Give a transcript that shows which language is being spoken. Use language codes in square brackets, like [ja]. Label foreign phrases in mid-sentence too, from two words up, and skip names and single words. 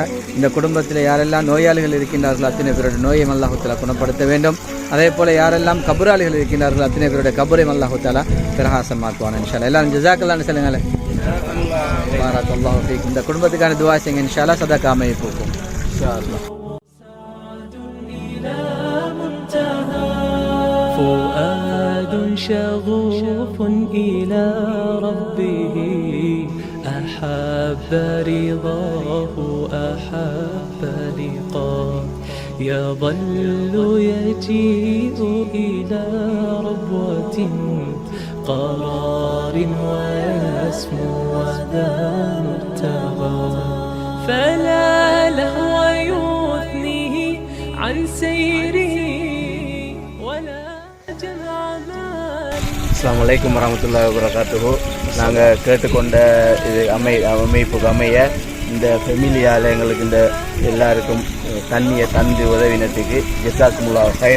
[ta] இந்த குடும்பத்தில் யாரெல்லாம் நோயாளிகள் இருக்கின்றார்களோ அத்தனை பேருடைய நோயையும் அல்லாஹ் தஆலா குணப்படுத்த வேண்டும். அதே போல் யாரெல்லாம் கபராளிகள் இருக்கின்றார்களோ அத்தனை பேருடைய கபரையும் அல்லாஹ் தஆலா பிரகாசமாக்குவான் [ar] إن شاء الله. [ta] எல்லாரும் ஜஸாக்கல்லாஹ் சொல்லுங்களேன். [ar] بارك الله فيكم. [ta] இந்த குடும்பத்துக்கான துஆ செய்யுங்க [ar] إن شاء الله. [ta] சதக்கா அமைப்புக்கும் [ar] إن شاء الله. فؤاد شغوف إلى ربه أحب رضاه أحب لقاه يظل يجيء إلى ربوة قرار ويسمو وذا مرتضى فلا لهو يثنيه عن سيره السلام عليكم ورحمة الله وبركاته. [ta] நாங்கள் கேட்டுக்கொண்ட இது அமைப்புக்கு அமைய இந்த ஃபெமிலியால் எங்களுக்கு இந்த எல்லாருக்கும் தண்ணியை தந்து உதவினத்துக்கு [ar] جزاكم الله خير.